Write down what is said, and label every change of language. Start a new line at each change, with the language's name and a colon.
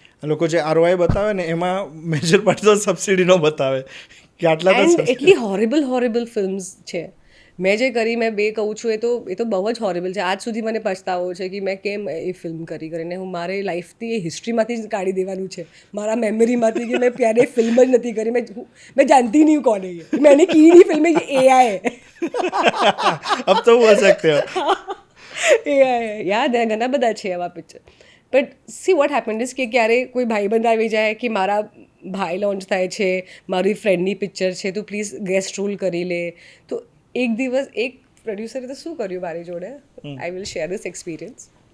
Gujarati: લોકો જે ROI બતાવે ને એમાં મેજર પાર્ટ તો સબસિડીનો બતાવે કે આટલા તો. એન્ડ એટલી હોરેબલ ફિલ્મ્સ છે મેં જે કરી. મેં 2 કહું છું, એ તો બહુ જ હોરેબલ છે. આજ સુધી મને પછતાવો છે કે મેં કેમ એ ફિલ્મ કરીને હું મારે લાઈફથી એ હિસ્ટ્રીમાંથી જ કાઢી દેવાનું છે, મારા મેમરીમાંથી, કે મેં ક્યારે ફિલ્મ જ નથી કરી.
Hindi: मैं जानती नहीं हूँ कौन है ये, मैंने की नहीं फिल्म, ये AI है. अब तो बोल सकते हो. AI है.
Gujarati: યાદ ઘણા બધા છે એવા picture.
English: but see what happened is
Gujarati: કે ક્યારે કોઈ ભાઈબંધ આવી જાય કે મારા ભાઈ લોન્ચ થાય છે, મારી ફ્રેન્ડની પિક્ચર છે, તું પ્લીઝ ગેસ્ટ રોલ કરી લે. તો એક દિવસ એક પ્રોડ્યુસરે તો શું કર્યું મારી જોડે,
English: I will share this experience.